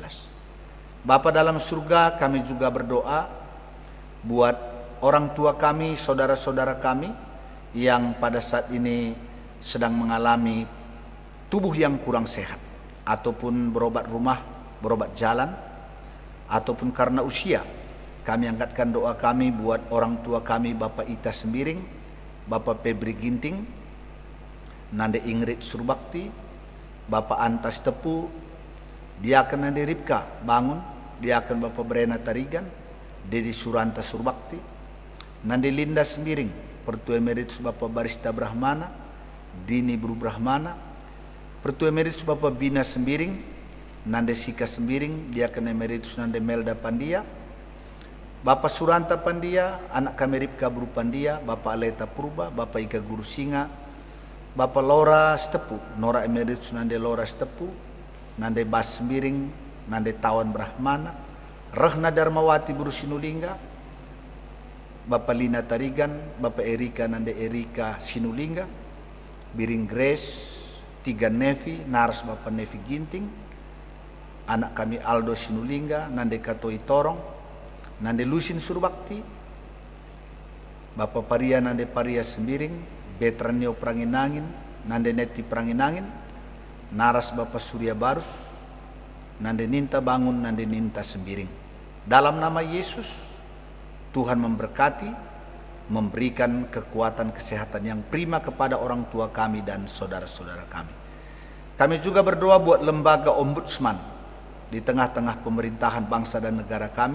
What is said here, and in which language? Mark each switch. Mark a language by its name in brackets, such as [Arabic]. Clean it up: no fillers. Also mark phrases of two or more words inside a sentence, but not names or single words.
[Indonesian] Bapa dalam surga, kami juga berdoa buat orang tua kami, saudara-saudara kami yang pada saat ini sedang mengalami tubuh yang kurang sehat, ataupun berobat rumah, berobat jalan, ataupun karena usia. Kami angkatkan doa kami buat orang tua kami, Bapak Ita Sembiring, Bapak Febri Ginting, Nande Ingrid Surbakti, Bapak Antas Tepu, Diaken Nande Ripka Bangun, Diaken Bapak Brena Tarigan, Dedi Suranta Surbakti, Nande Linda Sembiring, Pertua Emeritus Bapak Barista Brahmana, Dini Bru Brahmana, Pertua Emeritus Bapak Bina Sembiring, nande Sika Sembiring, Diaken Emeritus nande Melda Pandia, Bapak Suranta Pandia, anak kami Ripka Bru Pandia, Bapak Aleta Purba, Bapak Ika Guru Singa, Bapak Lora Stepu, Nora Emeritus nande Lora Stepu, nande Bas Sembiring, nande Tawan Brahmana, Rahna Darmawati Buru Sinulingga, Bapak Lina Tarigan, Bapak Erika nande Erika Sinulingga, Biring Grace, Tiga Nevi, Naras Bapak Nevi Ginting, anak kami Aldo Sinulingga, nande Katoi Torong, nande Lusin Surbakti, Bapak Paria nande Paria Sembiring, Betranio Pranginangin, nande Neti Pranginangin, Naras Bapak Surya Barus, nande Ninta Bangun, nande Ninta Sembiring. Dalam nama Yesus, Tuhan memberkati, memberikan kekuatan kesehatan yang prima kepada orang tua kami dan saudara-saudara kami. Kami juga berdoa buat lembaga ombudsman di tengah-tengah pemerintahan bangsa dan negara kami.